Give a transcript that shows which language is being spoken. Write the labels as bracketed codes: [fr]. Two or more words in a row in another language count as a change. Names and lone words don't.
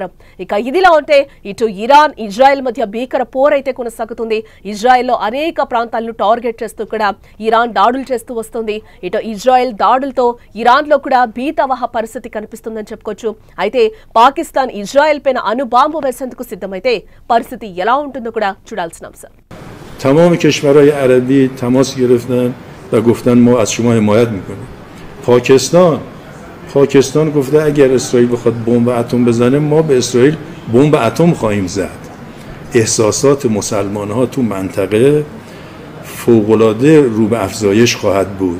[te] ఇక ఇదిలా ఉంటే ఇటు ఇరాన్ ఇజ్రాయెల్ మధ్య భీకర పోరైతే కొనసాగుతుంది. ఇజ్రాయెల్లో అనేక ప్రాంతాలను టార్గెట్ చేస్తూ కూడా ఇరాన్ దాడులు చేస్తూ వస్తుంది. ఇటు ఇజ్రాయెల్ దాడులతో ఇరాన్లో కూడా భీతావహ పరిస్థితి కనిపిస్తుందని చెప్పుకోవచ్చు. అయితే పాకిస్తాన్ ఇజ్రాయెల్ పైన అణుబాంబు వేసేందుకు సిద్ధమైతే పరిస్థితి ఎలా ఉంటుందో కూడా చూడాల్సిన అంశం. [fa] تمام کشورهای عربی تماس گرفتن و گفتن ما از شما حمایت میکنیم. پاکستان گفته اگر اسرائیل بخواد بمب اتم بزنه ما به اسرائیل بمب اتم خواهیم زد. احساسات مسلمان‌ها تو منطقه فوق‌العاده رو به افزایش خواهد بود.